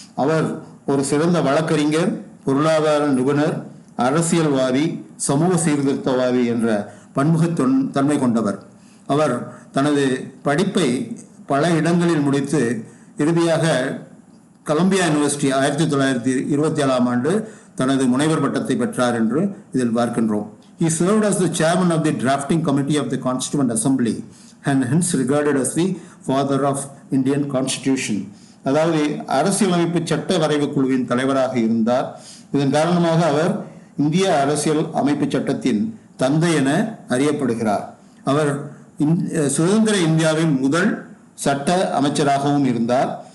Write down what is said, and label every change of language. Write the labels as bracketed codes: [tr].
[ta] அவர் ஒரு சிறந்த வழக்கறிஞர், பொருளாதார நிபுணர், அரசியல்வாதி, சமூக சீர்திருத்தவாதி என்ற பன்முகத்தன்மை கொண்டவர். அவர் தனது படிப்பை பல இடங்களில் முடித்து இறுதியாக கொலம்பியா யூனிவர்சிட்டி 1927ஆம் ஆண்டு தனது முனைவர் பட்டத்தை பெற்றார் என்று இதில் பார்க்கின்றோம். [en] He served as the chairman of the drafting committee of the Constituent Assembly and hence regarded as the father of Indian Constitution. [ta] அதாவது அரசியலமைப்பு சட்ட வரைவு குழுவின் தலைவராக இருந்தார். இதன் காரணமாக அவர் இந்திய அரசியல் அமைப்பு சட்டத்தின் தந்தை என அறியப்படுகிறார். அவர் சுதந்திர இந்தியாவின் முதல் சட்ட அமைச்சராகவும் இருந்தார்.